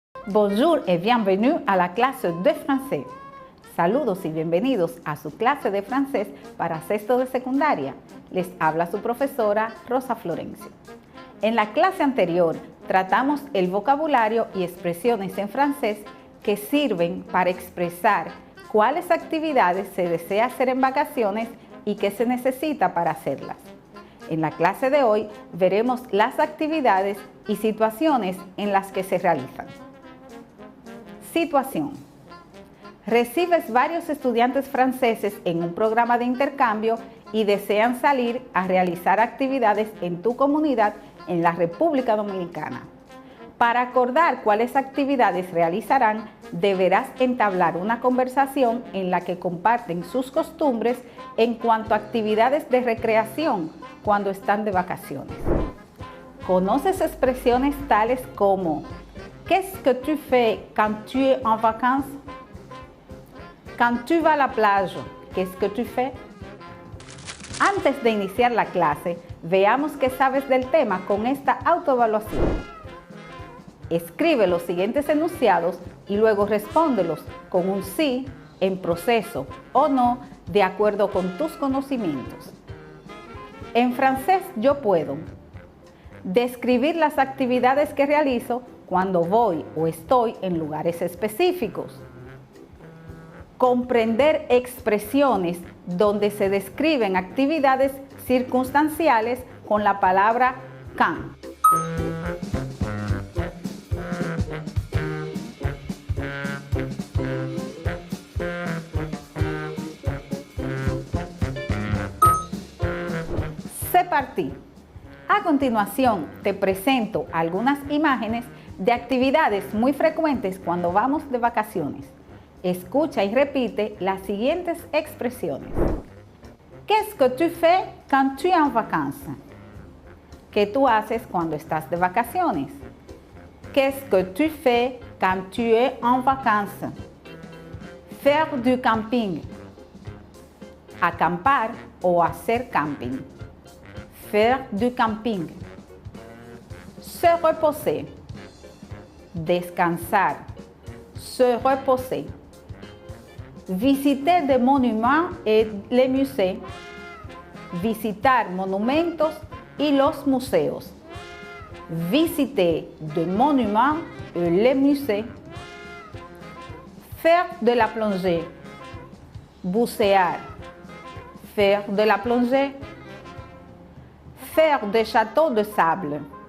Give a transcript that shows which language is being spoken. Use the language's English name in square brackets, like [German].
[French] Bonjour et bienvenue à la clase de français. [Spanish] Saludos y bienvenidos a su clase de francés para sexto de secundaria. Les habla su profesora Rosa Florencio. En la clase anterior tratamos el vocabulario y expresiones en francés que sirven para expresar cuáles actividades se desea hacer en vacaciones y qué se necesita para hacerlas. En la clase de hoy veremos las actividades y situaciones en las que se realizan. Situación. Recibes varios estudiantes franceses en un programa de intercambio y desean salir a realizar actividades en tu comunidad en la República Dominicana. Para acordar cuáles actividades realizarán, deberás entablar una conversación en la que comparten sus costumbres en cuanto a actividades de recreación cuando están de vacaciones. ¿Conoces expresiones tales como [French] «Qu'est-ce que tu fais quand tu es en vacances?» «Quand tu vas à la plage, qu'est-ce que tu fais?» [Spanish] Antes de iniciar la clase, veamos qué sabes del tema con esta autoevaluación. Escribe los siguientes enunciados y luego respóndelos con un sí, en proceso o no, de acuerdo con tus conocimientos. En francés yo puedo describir las actividades que realizo cuando voy o estoy en lugares específicos. Comprender expresiones donde se describen actividades circunstanciales con la palabra quand. [French] C'est parti. [Spanish] A continuación, te presento algunas imágenes de actividades muy frecuentes cuando vamos de vacaciones. Escucha y repite las siguientes expresiones. [French] Qu'est-ce que tu fais quand tu es en vacances? [Spanish] ¿Qué tú haces cuando estás de vacaciones? [French] Qu'est-ce que tu fais quand tu es en vacances? Faire du camping. [Spanish] Acampar o hacer camping. [French] Faire du camping. Se reposer. [Spanish] Descansar. [French] Se reposer. Visiter des monuments et les musées. [Spanish] Visitar monumentos y los museos. [French] Visiter des monuments et les musées. Faire de la plongée. [Spanish] Bucear. [French] Faire de la plongée. Faire des châteaux de sable.